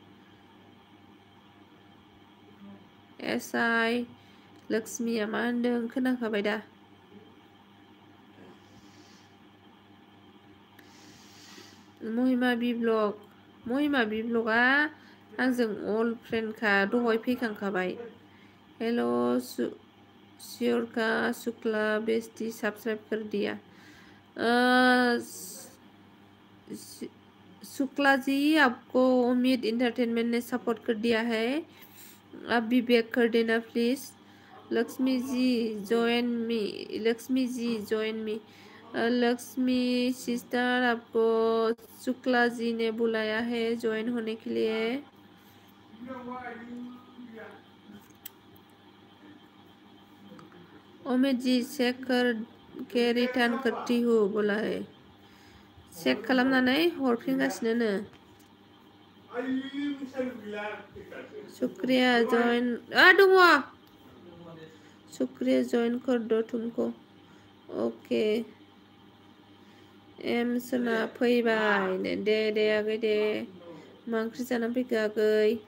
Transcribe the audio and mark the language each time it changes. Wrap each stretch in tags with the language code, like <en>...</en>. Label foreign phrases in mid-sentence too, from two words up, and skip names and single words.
<brx>एसआई लक्ष्मीया मा होनदों खोनाखाबाय दा महिमा बिब्लगा आंजों अल फ्रेन्डखा दहाय फैखांखाबाय हेल' श्योर का शुक्ला बेस्टी</brx> <hi>सब्सक्राइब कर दिया शुक्ला जी आपको उम्मीद इंटरटेनमेंट ने सपोर्ट कर दिया है आप भी बैक कर देना प्लीज लक्ष्मी जी</hi> <en>join me</en> <hi>लक्ष्मी सिस्टर आपको शुक्ला जी ने बुलाया है ज्वाइन होने के लिए ओमित जी चेक कर के रिटर्न करती हूँ बोला है</hi> <brx>चेक खालामनानै हरफिनगासिनो शुक्रिया जॉइन दङ शुक्रिया</brx> <hi>जॉइन कर दो तुमको</hi> <brx>ओके एम सोना फैबाय दे आगै दे मा ओंख्रि जानानै फैखो आगै</brx>